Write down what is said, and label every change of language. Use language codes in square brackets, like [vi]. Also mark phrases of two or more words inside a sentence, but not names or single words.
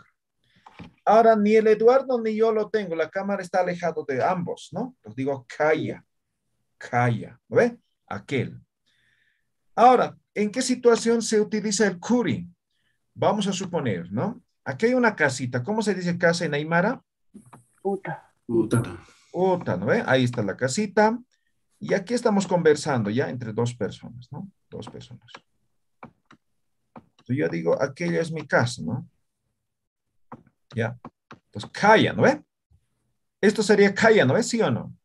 [es] Ahora, ni el Eduardo ni yo lo tengo. La cámara está alejado de ambos, ¿no? Entonces digo calla, calla, ¿no ve? Aquel. Ahora, ¿en qué situación se utiliza el kuri? Vamos a suponer, ¿no? Aquí hay una casita. ¿Cómo se dice casa en Aymara? [ay] Uta. Uta, [es] ¿no ve? Ahí está la casita. Y aquí estamos conversando ya entre dos personas, ¿no? Dos personas. Entonces yo digo, aquella es mi casa, ¿no? Ya. Entonces, calla, ¿no ve? Esto sería calla, ¿no ve? ¿Sí o no?